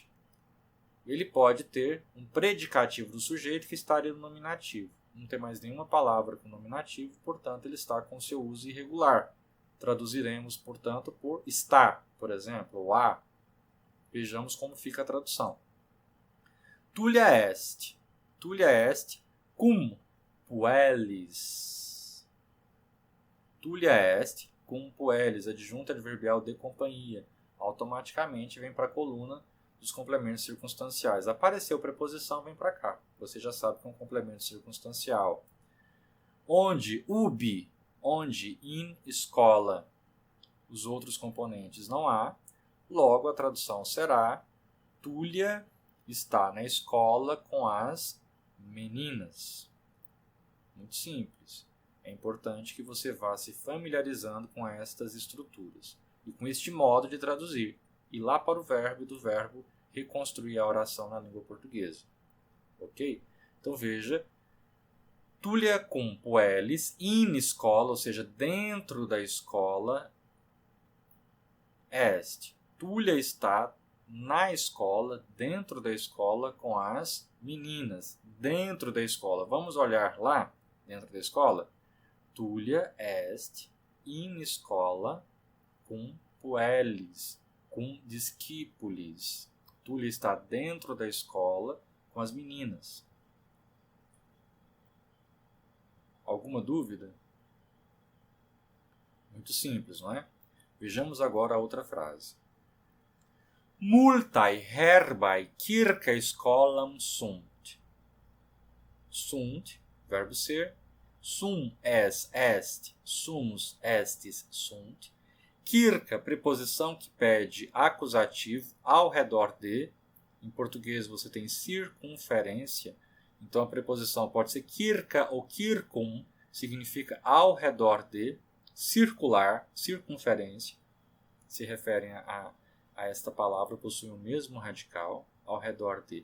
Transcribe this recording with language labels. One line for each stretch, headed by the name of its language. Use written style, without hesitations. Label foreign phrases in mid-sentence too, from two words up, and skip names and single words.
Portuguese: Ele pode ter um predicativo do sujeito que estaria no nominativo. Não tem mais nenhuma palavra com nominativo, portanto, ele está com seu uso irregular. Traduziremos, portanto, por está, por exemplo, ou a. Vejamos como fica a tradução.
Latin: Tulia est cum puellis. Tulia est cum puellis,
Portuguese: adjunto adverbial de companhia. Automaticamente vem para a coluna dos complementos circunstanciais. Apareceu preposição, vem para cá. Você já sabe que é um complemento circunstancial. Onde ubi, onde
Latin: in escola,
Portuguese: os outros componentes não há. Logo, a tradução será: Túlia está na escola com as meninas. Muito simples. É importante que você vá se familiarizando com estas estruturas e com este modo de traduzir. E lá para o verbo e do verbo reconstruir a oração na língua portuguesa. Ok? Então veja:
Latin: Tulia cum puellis in escola,
Portuguese: ou seja, dentro da escola,
Latin: est.
Portuguese: Túlia está na escola, dentro da escola, com as meninas. Dentro da escola. Vamos olhar lá, dentro da escola?
Latin: Tulia est in escola cum puellis, cum discipulis.
Portuguese: Túlia está dentro da escola com as meninas. Alguma dúvida? Muito simples, não é? Vejamos agora a outra frase.
Latin: Multae herbae circa scholam sunt.
Portuguese: Sunt, verbo ser.
Latin: Sum es est, sumus estis sunt.
Portuguese: Circa, preposição que pede acusativo ao redor de. Em português você tem circunferência. Então a preposição pode ser circa ou circum, significa ao redor de. Circular, circunferência, se referem a esta palavra, possuem o mesmo radical, ao redor de.